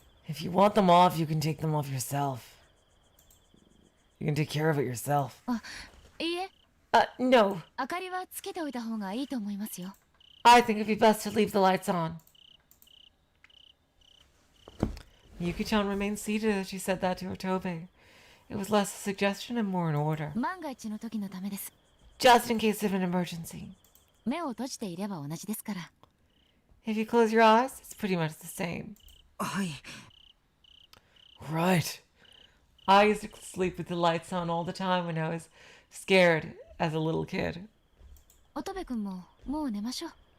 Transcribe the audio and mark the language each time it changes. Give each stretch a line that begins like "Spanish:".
English: If you want them off, you can take them off yourself. You can take care of it yourself.
Japanese: いいえ、
English: No.
Japanese: 明かりはつけておいた方がいいと思いますよ。
English: I think it'd be best to leave the lights on. Yuki-chan remained seated as she said that to Otobe. It was less a suggestion and more an order.
Japanese: 万が一の時のためです。
English: Just in case of an emergency.
Japanese: 目を閉じていれば同じですから。
English: If you close your eyes, it's pretty much the same.
Japanese: はい。
English: Right. I used to sleep with the lights on all the time when I was scared as a little kid.
Japanese: 乙部君ももう寝ましょう。